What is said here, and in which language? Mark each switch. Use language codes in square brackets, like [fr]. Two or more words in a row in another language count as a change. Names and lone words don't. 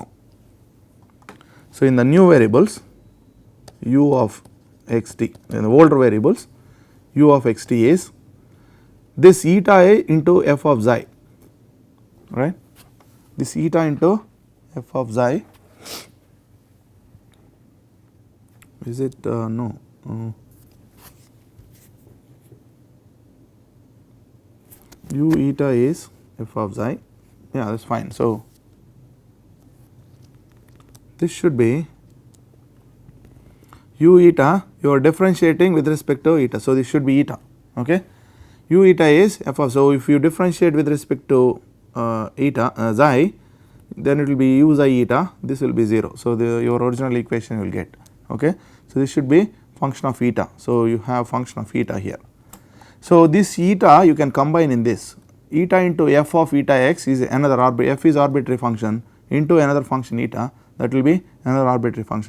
[en] So, in the new variables u of xt, in the older variables u of xt is this eta a into f of xi, right, this eta into f of xi, is it no, u eta is f of xi, yeah, that is fine. So, this should be u eta, you are differentiating with respect to eta. So, this should be eta, okay. U eta is f of, so if you differentiate with respect to eta xi, then it will be u xi eta, this will be 0. So, your original equation you will get, okay. So, this should be function of eta. So, you have function of eta here. So, this eta you can combine in this, eta into f of eta x is another f is arbitrary function into another function eta, that will be another arbitrary function.